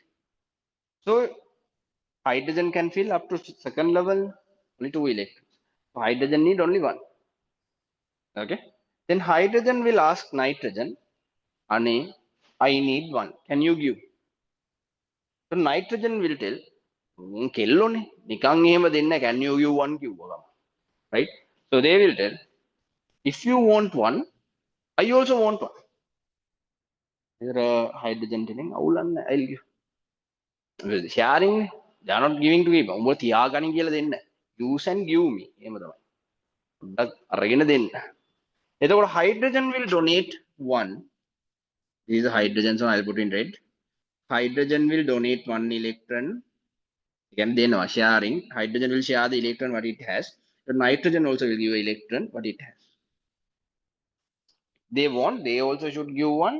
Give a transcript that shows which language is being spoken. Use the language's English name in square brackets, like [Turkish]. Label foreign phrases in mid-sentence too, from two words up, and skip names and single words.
[English] So hydrogen can fill up to second level only 2 electrons. So hydrogen need only 1. Okay. Then hydrogen will ask nitrogen, Ane, I need 1. Can you give? So nitrogen will tell, [Sinhala] කෙල්ලෝනේ නිකන් එහෙම දෙන්න [English] can you give 1 [Sinhala] කිව්වා. [English] Right? So they will tell, if you want 1, I also want 1. Here hydrogen telling, I'll give. Sharing, they are not giving to me. [Sinhala] උඹ තියාගනින් කියලා දෙන්න. [English] Use and give me. [Sinhala] එහෙම තමයි. පොඩ්ඩක් අරගෙන දෙන්න. [English] එතකොට hydrogen will donate 1. This is a hydrogen, so I'll put in red. Hydrogen will donate 1 electron. Again, they know sharing. Hydrogen will share the electron what it has. The nitrogen also will give electron what it has. They want, they also should give 1.